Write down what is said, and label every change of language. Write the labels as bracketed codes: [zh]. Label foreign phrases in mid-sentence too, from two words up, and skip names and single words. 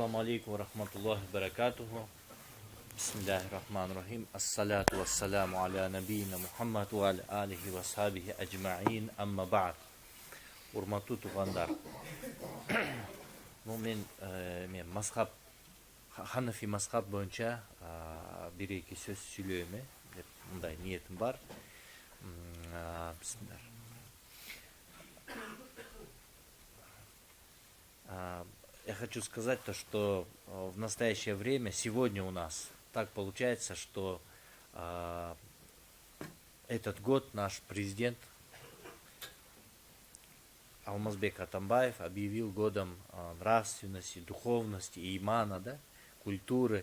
[ar] عليكم رحمة الله بركاته. بسم الله الرحمن الرحيم. الصلاة والسلام على نبينا محمد وعلى آله وصحبه أجمعين. أما بعد. [ky] Урматтуу туугандар. Мен мазхаб Ханафи мазхаб боюнча бир-эки сөз сүйлөйм деп мындай ниетим бар. Бисмилlah. [ru] Я хочу сказать то, что в настоящее время, сегодня у нас так получается, что этот год наш президент Алмазбек Атамбаев объявил годом нравственности, духовности, имана, да, культуры.